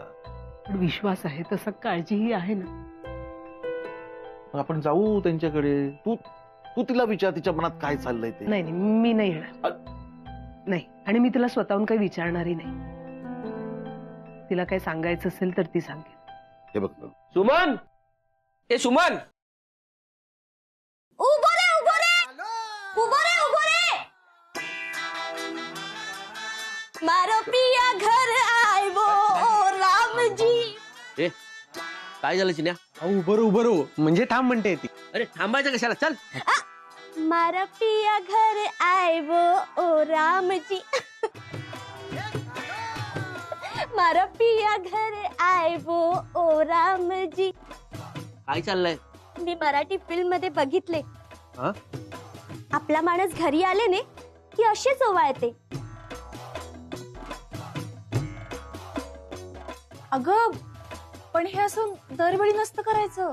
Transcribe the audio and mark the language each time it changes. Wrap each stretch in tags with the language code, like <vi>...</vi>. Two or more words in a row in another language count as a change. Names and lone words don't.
<mr>पण विश्वास आहे तसा काळजीही आहे ना. मग आपण जाऊ त्यांच्याकडे. तू तिला विचार तिच्या मनात काय चाललंय ते. नाही मी नाही येणार. नाही, आणि मी तिला स्वतःहून काही विचारणारही नाही. तिला काय सांगायचं असेल तर ती सांगेल. हे बघ सुमन. ए सुमन.</mr> <gu>ઊભો રે.</gu> <hi>मारो पिया घर आयो राम जी.</hi> <mr>ए काय झालं चिन्या? उभं रो म्हणजे थांब म्हणते ती. अरे थांबायचं कशाला? चल.</mr> <hi>मारा पिया घर आयो ओ राम जी. मारा पिया घर आयो ओ राम जी.</hi> <mr>काय चाललंय? मी मराठी फिल्म मध्ये बघितले. हा? आपला माणूस घरी आले ने की अशीच ओवाळते. अगं पण हे असं दरवेळी नसतं करायचं.</mr>